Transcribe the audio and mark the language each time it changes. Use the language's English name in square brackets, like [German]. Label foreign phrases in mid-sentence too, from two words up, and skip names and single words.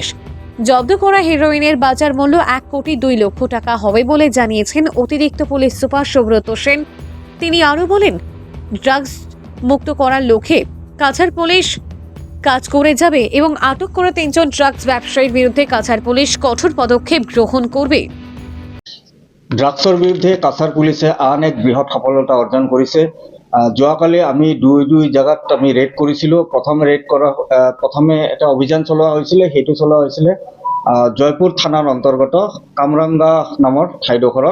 [Bangla] জব্দ করা হেরোইনের বাজার মূল্য 1 কোটি 2 লক্ষ টাকা হবে বলে জানিয়েছেন অতিরিক্ত পুলিশ সুপার সুব্রত সেন। তিনি আরও বলেন, ড্রাগস মুক্ত করার লক্ষ্যে কাছাড় পুলিশ কাজ করে যাবে এবং আটক করা 3 জন ড্রাগস ব্যবসায়ীর বিরুদ্ধে কাছাড় পুলিশ কঠোর পদক্ষেপ গ্রহণ করবে। [Assamese] ড্রাগসৰ বিৰুদ্ধে কাছাৰ পুলিচে আন এক বৃহৎ সফলতা অৰ্জন কৰিছে। যোৱাকালি আমি দুই জায়গাত আমি ৰেড কৰিছিলোঁ। প্ৰথমে এটা অভিযান চলোৱা হৈছিলে, সেইটো চলোৱা হৈছিলে জয়পুৰ থানাৰ অন্তৰ্গত কামৰাঙ্গা নামৰ ঠাইডোখৰত।